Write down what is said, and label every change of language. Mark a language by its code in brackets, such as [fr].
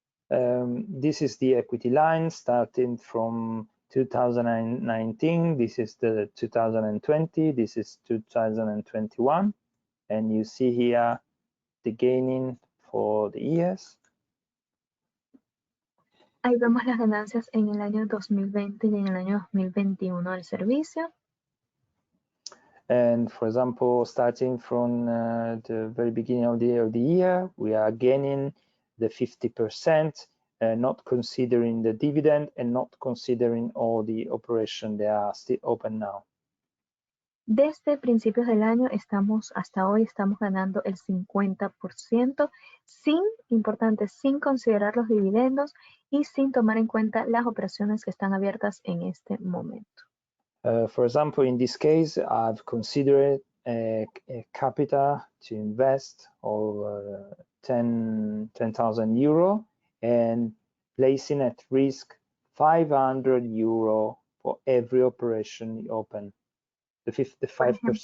[en] This is the equity line starting from 2019. This is the 2020. This is 2021. And you see here the gaining for the years. [es] Ahí vemos las ganancias en el año 2020 y en el año 2021 del servicio. [en] And for example, starting from the very beginning of the year, we are gaining the 50%, not considering the dividend and not considering all the operations that are still open now. [es] Desde principios del año hasta hoy estamos ganando el 50%, sin considerar los dividendos y sin tomar en cuenta las operaciones que están abiertas en este momento. [en] For example, in this case, I've considered a capital to invest of 10,000 euro and placing at risk 500 euro for every operation open, the 5%.